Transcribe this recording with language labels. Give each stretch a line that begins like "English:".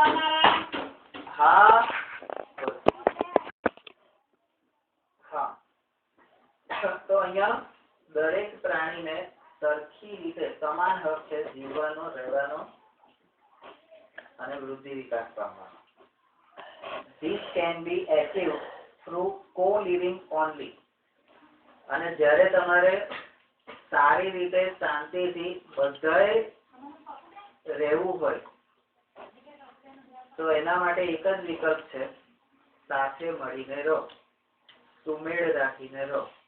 Gujarati: हाँ हाँ. તો અહીંયા દરેક પ્રાણીને સરખી રીતે સમાન હક છે જીવવાનો, રહેવાનો અને વૃદ્ધિ વિકાસ પામવાનો.
English: This can be achieved through co-living only.
Gujarati: અને જ્યારે તમારે સારી રીતે શાંતિથી બધાએ રહેવું હોય તો એના માટે એક જ વિકલ્પ છે, સાથે મળીને રહો, સુમેળ રાખીને રહો.